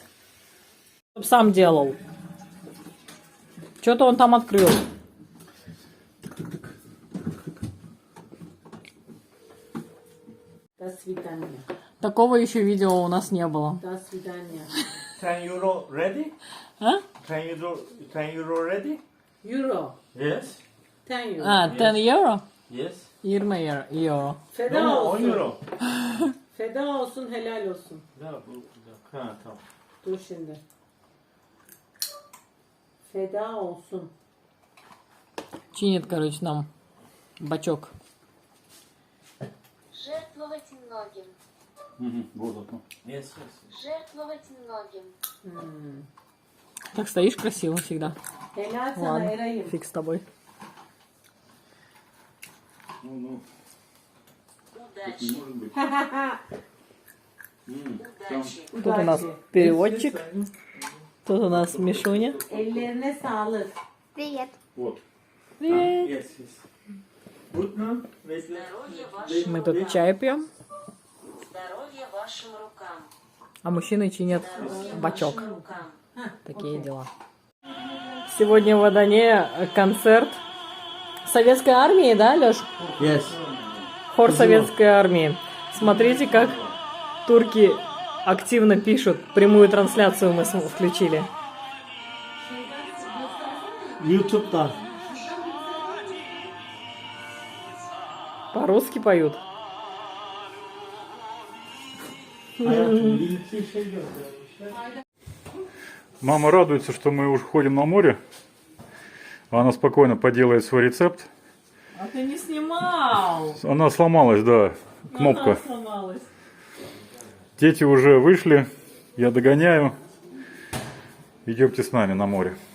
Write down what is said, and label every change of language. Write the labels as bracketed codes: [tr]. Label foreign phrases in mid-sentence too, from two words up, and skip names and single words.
[ru] Чтоб сам делал. Что-то он там открыл. До свидания. Такого еще видео у нас не было. До свидания. [en] €10 ready? [ru] А? [en] €10 ready? Euro. Yes. 10 euro. [ru] А, 10 евро? [en] Yes. [ru] 20 евро. [tr] Feda [en] No, 10 [tr] olsun. [en] euro. [tr] Feda olsun, helal olsun. Ha, tamam. Dur şimdi. Feda olsun. [ru] Чинит, короче, нам бачок. Жертвовать многим. Вот это. [en] Yes, yes. [ru] Жертвовать многим. Так стоишь красиво всегда. [tr] Helal sana [ru] Ладно, [tr] Eray'ım. [ru] фиг с тобой. Ну, Удачи. может быть. Удачи. Тут у нас переводчик. Тут у нас Мишуня. [tr] Ellerine sağlık. [ru] Привет. Вот. Привет. [en] Yes, yes. Good, no? Wait, [ru] Здоровья вашим Мы рукам. тут чай пьем, Здоровья вашим рукам. а мужчины чинят Здоровья бачок. вашим рукам. Такие дела. Сегодня в Адане концерт Советской армии, да, Леш? [en] Yes. [ru] Хор Советской армии. Смотрите, как турки активно пишут. Прямую трансляцию мы включили. [tr] YouTube'dan. [ru] По-русски поют. [tr] Hayatım bir iki şey göstermişler. [ru] Мама радуется, что мы уже ходим на море. Она спокойно поделает свой рецепт. А ты не снимал. Она сломалась, да, кнопка. Сломалась. Дети уже вышли, я догоняю. Идемте с нами на море.